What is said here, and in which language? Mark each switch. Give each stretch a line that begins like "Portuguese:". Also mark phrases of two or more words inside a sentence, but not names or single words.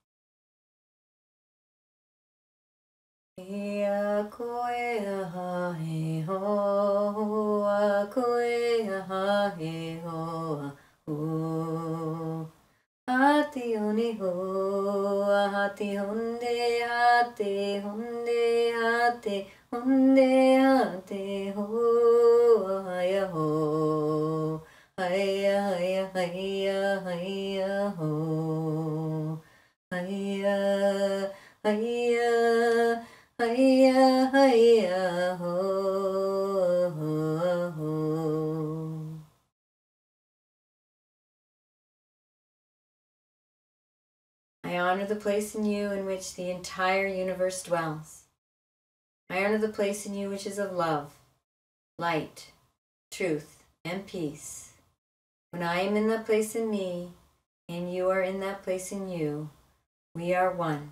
English: A koe aha he ho, a koe aha he ho, ho. Hati oni ho, hati honde, hati honde, hati honde, hati ho, haya ho, haya haya haya haya ho, haya haya haya haya ho, ho, ho. I honor the place in you in which the entire universe dwells. I honor the place in you which is of love, light, truth, and peace. When I am in that place in me, and you are in that place in you, we are one.